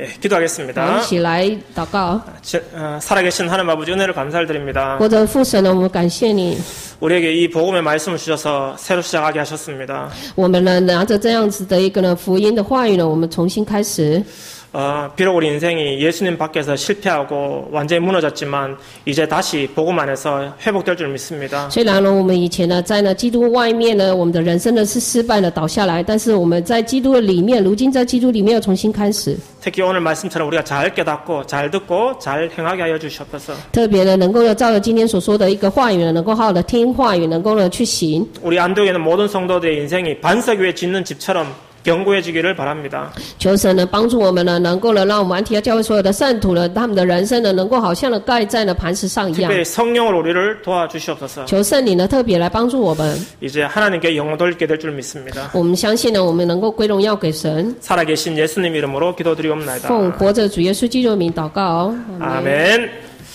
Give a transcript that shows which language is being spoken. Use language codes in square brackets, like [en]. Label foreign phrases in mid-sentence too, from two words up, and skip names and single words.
[zh] 好， [ko] 기도하겠습니다. [zh] 一起来祷告。 [ko] 살아계신 하나님 아버지 은혜를 감사를 드립니다. [zh] 或者父神呢，我们感谢你， [ko] 우리에게 이 복음의 말씀을 주셔서 새로 시작하게 하셨습니다. [zh] 我们呢拿着这样子的一个呢福音的话语呢，我们重新开始。 [ko] 비록 우리 인생이 예수님 밖에서 실패하고 완전히 무너졌지만 이제 다시 복음 안에서 회복될 줄 믿습니다. [zh] 虽然呢，我们以前呢在呢基督外面呢，我们的人生呢是失败的倒下来，但是我们在基督的里面，如今在基督里面要重新开始。 [ko] 특히 오늘 말씀처럼 우리가 잘 깨닫고 잘 듣고 잘 행하게 하여 주시옵소서. [zh] 特别呢，能够呢照着今天所说的一个话语呢，能够好好的听话语，能够呢去行。 [ko] 우리 안동에 있는 모든 성도들의 인생이 반석 위에 짓는 집처럼 견고해지기를 바랍니다. [zh] 求神呢帮助我们呢，能够呢让我们安提阿教会所有的圣徒呢，他们的人生呢，能够好像呢盖在了磐石上一样。 [ko] 특별히 성령으로 우리를 도와주시옵소서. [zh] 求圣灵呢特别来帮助我们。 [ko] 이제 하나님께 영광 돌리게 될 줄 믿습니다. [zh] 我们相信呢，我们能够归荣耀给神。 [ko] 살아계신 예수님 이름으로 기도드리옵나이다. [zh] 奉活着主耶稣基督的名祷告。 [ko] 아멘.